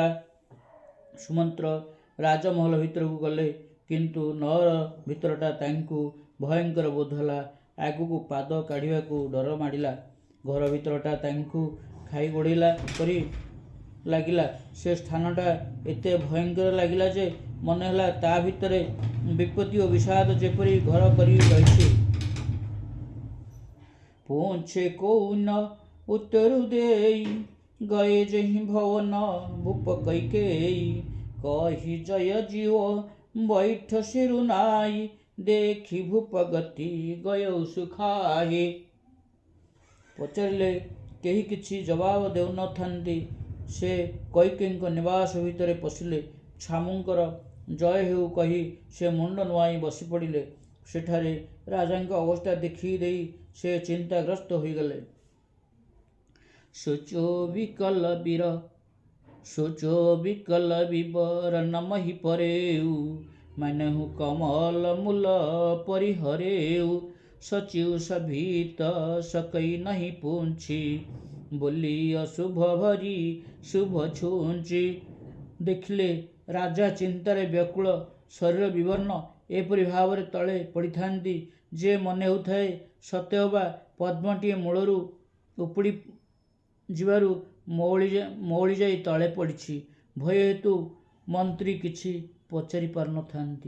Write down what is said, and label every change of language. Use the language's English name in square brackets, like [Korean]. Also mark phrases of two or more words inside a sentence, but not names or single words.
[Odia] ସୁମନ୍ତ୍ର ରାଜମହଲ ଭିତରକୁ ଗଲେ, କିନ୍ତୁ ନଅର ଭିତରଟା ତାଙ୍କୁ ଭୟଙ୍କର ବୋଧ ହେଲା। ଆଗକୁ ପାଦ କାଢ଼ିବାକୁ ଡର ମାଡ଼ିଲା। ଘର ଭିତରଟା ତାଙ୍କୁ ଖାଇ ଗୋଡ଼େଇଲା ପରି ଲାଗିଲା। ସେ ସ୍ଥାନଟା ଏତେ ଭୟଙ୍କର ଲାଗିଲା ଯେ ମନେ ହେଲା ତା ଭିତରେ ବିପତ୍ତି ଓ ବିଷାଦ ଯେପରି ଘର କରି ରହିଛି। [Awadhi] पूछे कौन उत्तर देई, गए जहि भवन भूप कैकेयी, कही जय जीव बैठ सिरु नाई, देखी भूप गति गयौ सुखाई। [Odia] ପଚାରିଲେ, କେହି କିଛି ଜବାବ ଦେଉନଥାନ୍ତି। ସେ କୈକେୟୀଙ୍କ ନିବାସ ଭିତରେ ପଶିଲେ। ଛାମୁଙ୍କର ଜୟ ହେଉ କହି ସେ ମୁଣ୍ଡ ନୁଆଇଁ ବସି ପଡ଼ିଲେ। ସେଠାରେ ରାଜାଙ୍କ ଅବସ୍ଥା ଦେଖି ଦେଇ ସେ ଚିନ୍ତାଗ୍ରସ୍ତ ହୋଇଗଲେ। [Awadhi] सोचो विकल विवर नमहि परेऊ, मानहु कमल मूल परिहरेऊ, सचिव सभीत सकई नहीं पूछी, बोली अशुभ भरी शुभ छुंची। [Odia] ଦେଖିଲେ ରାଜା ଚିନ୍ତାରେ ବ୍ୟାକୁଳ, ଶରୀର ବିବର୍ଣ୍ଣ ଏପରି ଭାବରେ ତଳେ ପଡ଼ିଥାନ୍ତି ଯେ ମନେ ହେଉଥାଏ ସତେଅବା ପଦ୍ମଟିଏ ମୂଳରୁ ଉପୁଡ଼ି ଯିବାରୁ ମଉଳି ଯାଇ ତଳେ ପଡ଼ିଛି। ଭୟ ହେତୁ ମନ୍ତ୍ରୀ କିଛି ପଚାରି ପାରୁନଥାନ୍ତି।